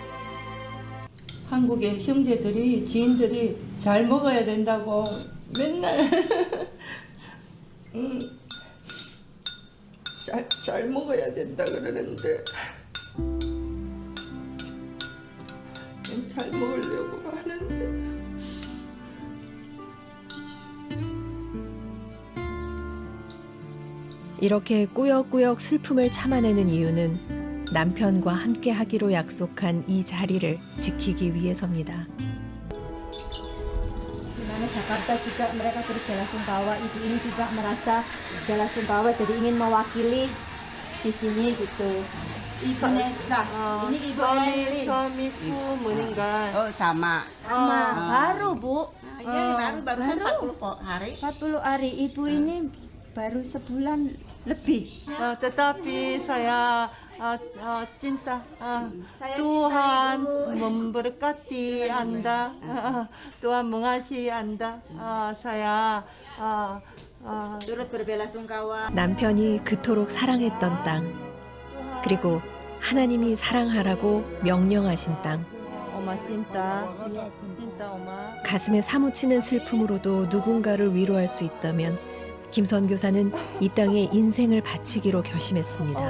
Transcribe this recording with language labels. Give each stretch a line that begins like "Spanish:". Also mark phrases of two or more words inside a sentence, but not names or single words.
Korean: 한국의 형제들이, 지인들이 잘 먹어야 된다고 맨날 잘 먹어야 된다 그러는데 잘 먹으려고 하는데 이렇게 꾸역꾸역 슬픔을 참아내는 이유는 남편과 함께 하기로 약속한 이 자리를 지키기 위해서입니다.
Indonesian: Di mana Jakarta juga mereka berbela-sungkawa, ibu ini juga merasa bela-sungkawa jadi ingin mewakili di sini gitu. Ibu Nesa, ini Ibu Elin. suami meninggal. Sama. Sama, baru Bu. Barusan 40 hari. 40 hari, ibu ini baru sebulan lebih. Tetapi saya cinta Tuhan memberkati Anda, Tuhan mengasihi Anda. Saya Turut berbela-sungkawa.
Korean: 남편이 그토록 사랑했던 땅, 그리고 하나님이 사랑하라고 명령하신 땅. 엄마
Indonesian: cinta, cinta
Korean: 엄마. 가슴에 사무치는 슬픔으로도 누군가를 위로할 수 있다면 김 선교사는 이 땅에 인생을 바치기로 결심했습니다.